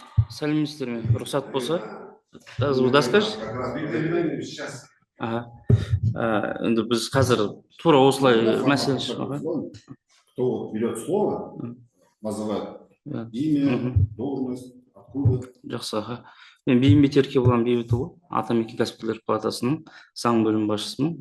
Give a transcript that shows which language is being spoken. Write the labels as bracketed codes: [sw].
[kk] Сәлеметсіздер ме? Рұқсат болса, [ru] звук скажешь? Сейчас. Ага. [kk] Енді біз қазір тура осылай мәселе шығар. [ru] Кто берет слово, называет Да. имя, должность, откуда. [kk] Жақсы, аха. Мен Бейімбет Еркебұлан Бейбітұлы, Атамекен кәсіпкерлер палатасының заң бөлім басшысымын.